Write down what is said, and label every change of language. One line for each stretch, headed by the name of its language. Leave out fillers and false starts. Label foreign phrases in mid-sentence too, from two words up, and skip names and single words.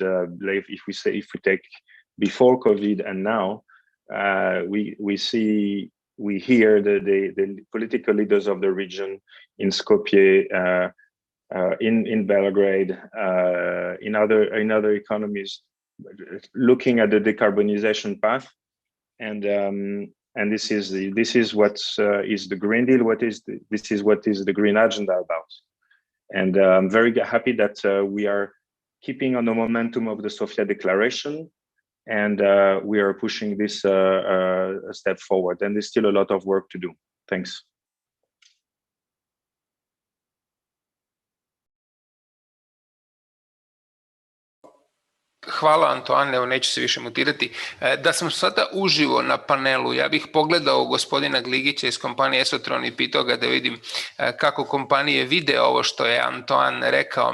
English: If we take before COVID and now, we hear the political leaders of the region in Skopje, in Belgrade, in other economies, looking at the decarbonization path, and this is what is the Green Deal. This is what is the Green Agenda about, and I'm very happy that we are keeping on the momentum of the Sofia Declaration, and we are pushing this a step forward. And there's still a lot of work to do. Thanks.
Serbian: Hvala, Antoine, evo neću se više mutirati. Da sam sada uživo na panelu, ja bih pogledao gospodina Gligića iz kompanije Esotron i pitao ga da vidim kako kompanije vide ovo što je Antoine rekao.